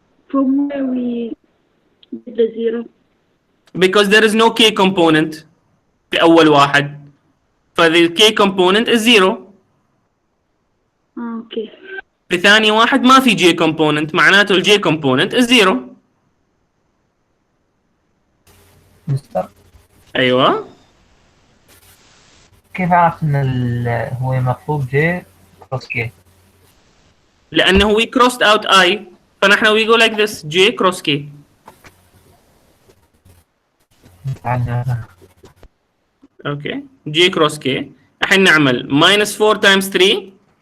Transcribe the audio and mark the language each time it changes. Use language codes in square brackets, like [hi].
[en] From where we did the zero? Because there is no k component [ar] في أول واحد. [en] فthe k component is zero. Okay. [ar] في ثاني واحد ما في j component، معناته ال [en] j component is zero. [ar] مستر أيوة. كيف عرفت ان هو مطلوب جي كروس كي؟ [en] لأنه we crossed out I، فنحن we go like this j cross k. Okay j cross k. [ar] الحين نعمل [en] minus 4 times 3